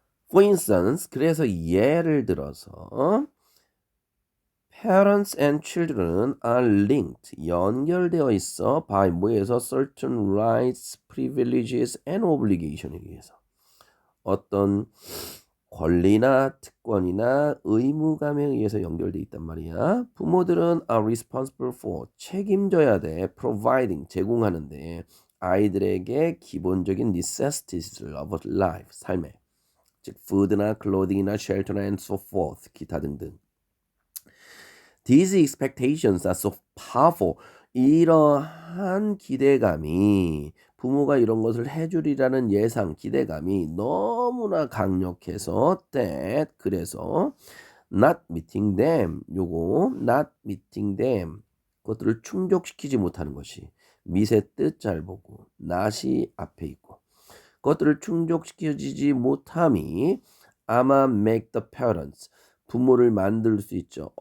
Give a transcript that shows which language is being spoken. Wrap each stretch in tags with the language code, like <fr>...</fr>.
<en>For instance,</en> <ko>그래서 예를 들어서</ko> <en>Parents and children are linked.</en> <ko>연결되어 있어.</ko> <en>by</en> <ko>뭐에서</ko> <en>certain rights, privileges and obligation에 의해서.</en> <ko>어떤 권리나 특권이나 의무감에 의해서 연결되어 있단 말이야. 부모들은</ko> <en>are responsible for</en> <ko>책임져야 돼.</ko> <en>providing</en> <ko>제공하는데 아이들에게 기본적인</ko> <en>necessities를 of life</en> <ko>삶에 즉</ko> <en>food나 clothing이나 shelter나 and so forth</en> <ko>기타 등등.</ko> <en>These expectations are so powerful.</en> <ko>이러한 기대감이 부모가 이런 것을 해주리라는 예상, 기대감이 너무나 강력해서 that 그래서</ko> <en>not meeting them</en> <ko>요거 not meeting them 그것들을 충족시키지 못하는 것이 미세 뜻 잘 보고 not이 앞에 있고 그것들을 충족시켜지지 못함이 아마</ko> <en>make the parents</en> <ko>부모를 만들 수 있죠.</ko>